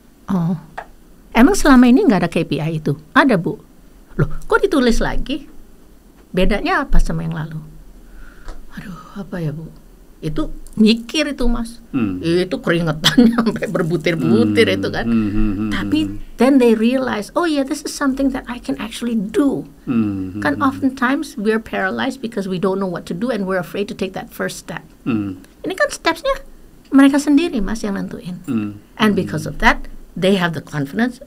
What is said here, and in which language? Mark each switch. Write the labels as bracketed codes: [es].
[id] Oh, emang selama ini nggak ada KPI itu? Ada Bu. Loh, kok ditulis lagi? Bedanya apa sama yang lalu? Aduh, apa ya Bu? Itu mikir itu Mas. Itu keringetannya sampai berbutir-butir itu kan. [en] Tapi then they realize, oh yeah, this is something that I can actually do. Kan oftentimes we're paralyzed because we don't know what to do and we're afraid to take that first step. [id] Ini kan stepsnya mereka sendiri Mas yang nentuin. [en] And because of that, they have the confidence.